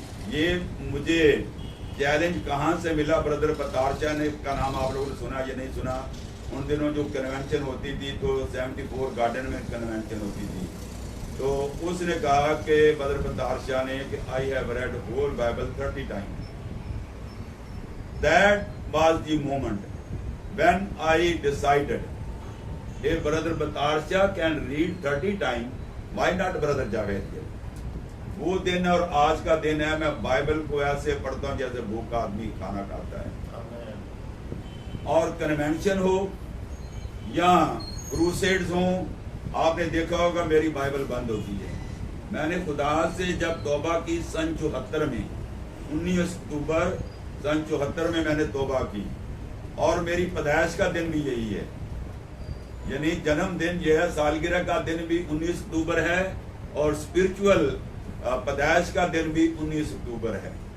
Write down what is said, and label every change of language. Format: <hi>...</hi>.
<ur>یہ مجھے چیلنج کہاں سے ملا؟ بردر پتارچا نے کا نام آپ لوگوں نے سنا یا نہیں سنا؟ ان دنوں جو کنونشن ہوتی تھی تو 74 گارڈن میں کنونشن ہوتی تھی, تو اس نے کہا کہ بدر پتارشاہ نے کہ</ur> <en>I have read whole Bible 30 times. That was the moment when I decided if brother Batarsha can read 30 times, why not brother Javed?</en> <ur>وہ دن اور آج کا دن ہے, میں بائبل کو ایسے پڑھتا ہوں جیسے بھوکا آدمی کھانا کھاتا ہے. اور کنونشن ہو یا کروسیڈز ہوں, آپ نے دیکھا ہوگا میری بائبل بند ہوتی ہے. میں نے خدا سے جب توبہ کی سن 74 میں 19 اکتوبر سن 74 میں نے توبہ کی, اور میری پیدائش کا دن بھی یہی ہے, یعنی جنم دن جو ہے, سالگرہ کا دن بھی 19 اکتوبر ہے, اور اسپرچول پیدائش کا دن بھی 19 اکتوبر ہے.</ur>